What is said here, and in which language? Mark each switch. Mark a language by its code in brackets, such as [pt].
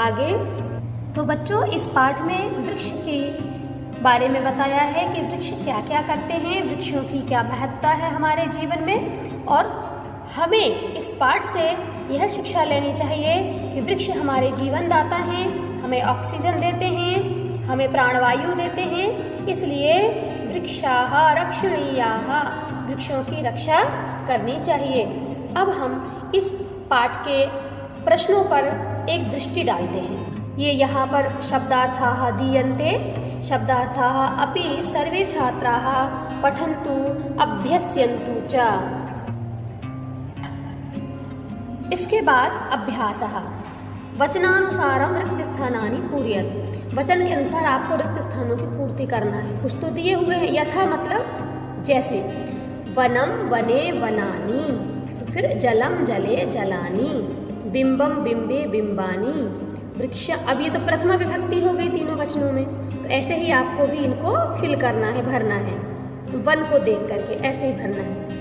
[hi] आगे तो बच्चों इस पाठ में वृक्ष की बारे में बताया है कि वृक्ष क्या क्या करते हैं, वृक्षों की क्या महत्ता है हमारे जीवन में, और हमें इस पाठ से यह शिक्षा लेनी चाहिए कि वृक्ष हमारे जीवन दाता हैं, हमें ऑक्सीजन देते हैं, हमें प्राणवायु देते हैं, इसलिए [sa] वृक्षाः रक्षणीयाः, [hi] वृक्षों की रक्षा करनी चाहिए। अब हम इस पाठ के प्रश्नों पर एक दृष्टि डालते हैं। ये यहाँ पर [sa] शब्दार्थाः दीयन्ते, शब्दार्थाः अपि सर्वे छात्राः पठन्तु अभ्यस्यन्तु च। [hi] इसके बाद अभ्यासः, [sa] वचनानुसारम रिक्त स्थानानि पूरयत, [hi] वचन के अनुसार आपको रिक्त स्थानों की पूर्ति करना है। कुछ तो दिए हुए हैं, यथा मतलब जैसे, वनम वने वनानि, तो फिर जलम जले जलानि, बिंबम बिंबे बिंबानि, वृक्ष, अब ये तो प्रथमा विभक्ति हो गई तीनों वचनों में, तो ऐसे ही आपको भी इनको फिल करना है, भरना है, वन को देख करके ऐसे ही भरना है।